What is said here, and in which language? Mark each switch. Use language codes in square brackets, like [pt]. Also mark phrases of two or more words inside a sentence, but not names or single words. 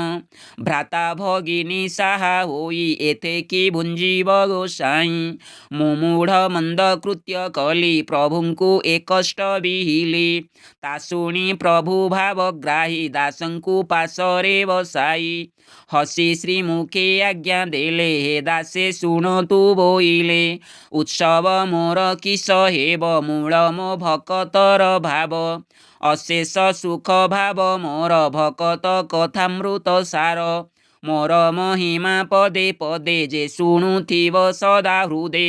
[or] ଭ୍ରାତା ଭଗିନୀ ସାହା ହୋଇ ଏଥେ କି ଭୁଞ୍ଜିବ ଗୋସାଇଁ। ମୁଁ ମୂଢ଼ ମନ୍ଦ କୃତ୍ୟ କଲି ପ୍ରଭୁଙ୍କୁ ଏ କଷ୍ଟ ବିହିଲି। ତା ଶୁଣି ପ୍ରଭୁ ଭାବଗ୍ରାହୀ ଦାସଙ୍କୁ ପାଶରେ ବସାଇ। ହସି ଶ୍ରୀମୁଖେ ଆଜ୍ଞା ଦେଲେ ହେ ଦାସେ ଶୁଣନ୍ତୁ ବୋଇଲେ। ଉତ୍ସବ ମୋର କିସ ହେବ ମୂଳ ମୋ ଭକତର ଭାବ। ଅଶେଷ ସୁଖ ଭାବ ମୋର ଭକତ କଥାମୃତ ସାର। ମୋର ମହିମା ପଦେ ପଦେ ଯେ ଶୁଣୁଥିବ ସଦା ହୃଦେ।